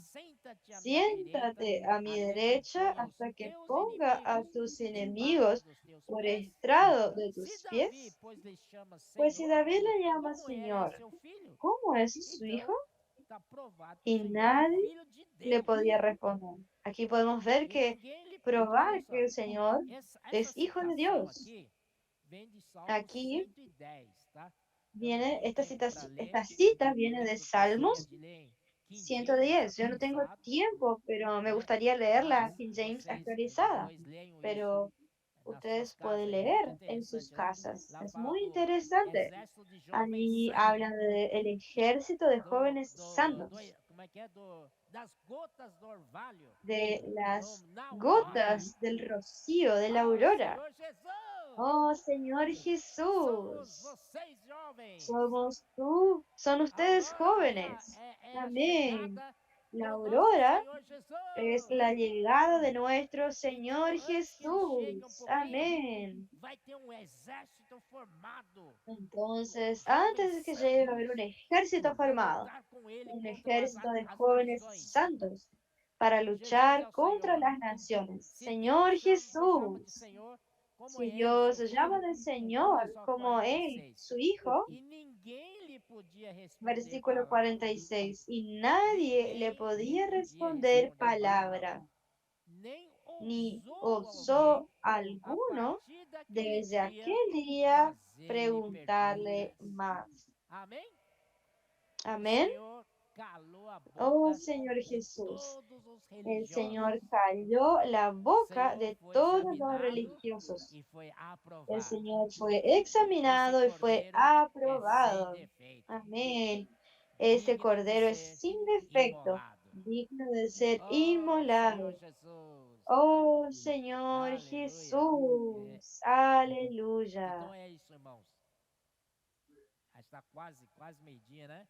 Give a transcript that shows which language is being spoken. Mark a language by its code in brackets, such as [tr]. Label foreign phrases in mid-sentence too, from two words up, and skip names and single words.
[pt] Senta-te à minha direita, [es] siéntate a mi [pt] até que eu [es] derecha [pt] ponha os [es] hasta que [pt] teus [es] ponga a [pt] inimigos [es] tus [pt] debaixo [es] enemigos [pt] dos teus [es] por [pt] pés. [es] estrado de [pt] Se [es] tus [pt] Davi, [es] pies. [pt] pois, lhe chama [es] Pues si [pt] Senhor, [es] David le llama [pt] como é [es] Señor, [pt] seu filho? [es] ¿cómo es su hijo? [pt] Então, está provado que o [es] Y [pt] Senhor é [es] nadie [pt] filho de [es] le [pt] Deus. [es] podía responder. Aquí podemos ver [pt] E [es] que [pt] ninguém lhe pode. Olha [es] probar [pt] só, [es] que el Señor [pt] essa [es] es hijo de [pt] citação [es] Dios. [pt] aqui vem de Salmos [es] Aquí [pt] 110, tá? Eu não [es] viene [pt] tenho tempo para ler, [es] esta cita viene [pt] mas [es] de [pt] eu gostaria [es] Salmos [pt] de ler em King James [es] 110. Yo no tengo [pt] atualizado, [es] tiempo, pero me [pt] né? [es] gustaría leer [pt] Mas [es] la King James [pt] vocês [es] actualizada. [pt] depois leiam isso [es] Pero [pt] nas suas [es] ustedes [pt] casas, [es] pueden [pt] é muito [es] leer en sus [pt] interessante. [es] casas. [pt] Lá [es] Es [pt] fala [es] muy [pt] do [es] interesante. [pt] exército de jovens [es] Allí [pt] santos, [es] hablan del ejército de jóvenes santos, [pt] como é que é, das gotas do orvalho, [es] de [pt] no, [es] las [pt] na aurora. [es] gotas del rocío, de la [pt] Oh, [es] aurora. [pt] Senhor Jesus! [es] Oh Señor [pt] Somos [es] Jesús, [pt] vocês jovens. [es] somos tú, son [pt] A [es] ustedes [pt] aurora [es] jóvenes. [pt] é a [es] Amén. [pt] chegada [es] La [pt] do nosso [es] aurora [pt] Senhor [es] es [pt] Jesus. [es] la llegada de nuestro Señor [pt] Então, antes que ele chegue um [es] Jesús. [pt] pouquinho, [es] Amén. [pt] vai ter um exército formado [es] Entonces, [pt] de homens [es] antes de que llegue a [pt] santos [es] haber un ejército [pt] para [es] formado, [pt] lutar com ele [es] un [pt] contra [es] ejército de [pt] as [es] jóvenes [pt] nações. [es] santos para [pt] Jesus é [es] luchar [pt] o [es] contra [pt] Senhor. [es] las naciones. [pt] Se [es] Señor [pt] Deus chama de [es] Jesús, [pt] Senhor, como [es] si [pt] ele, [es] Dios [pt] seu [es] llama [pt] filho, [es] del [pt] olha [es] Señor [pt] só [es] como Él, [pt] 46. [es] su Hijo, [pt] E ninguém lhe podia responder [es] versículo [pt] palavra. [es] 46, y nadie le [pt] Ninguém lhe [es] podía [pt] podia [es] responder [pt] responder palavra. [es] palabra, [pt] Nem [es] ni [pt] ousou alguém, [es] osó [pt] a [es] alguno [pt] partir daquele [es] desde [pt] dia, [es] aquel día [pt] fazer-lhe [es] preguntarle [pt] perguntas. [es] más. [pt] Amém? O [es] Amén. [pt] Senhor calou a [es] Oh [pt] boca [es] Señor [pt] de [es] Jesús, [pt] todos os [es] el [pt] religiosos. [es] Señor calló la [pt] O [es] boca [pt] Senhor [es] de [pt] foi [es] todos los [pt] examinado [es] religiosos. [pt] e foi [es] El [pt] aprovado. [es] Señor fue [pt] Esse [es] examinado y fue [pt] cordeiro é sem [es] aprobado. [pt] defeito, [es] Amén. Este [pt] digno de [es] cordero es [pt] ser [es] sin defecto, [pt] imolado. [es] digno de ser [pt] Oh, Senhor [es] inmolado. [pt] Jesus. [es] Oh Señor [pt] Aleluia. [es] Jesús. Aleluya. [pt] Então é isso, irmãos. Está quase meio-dia, né?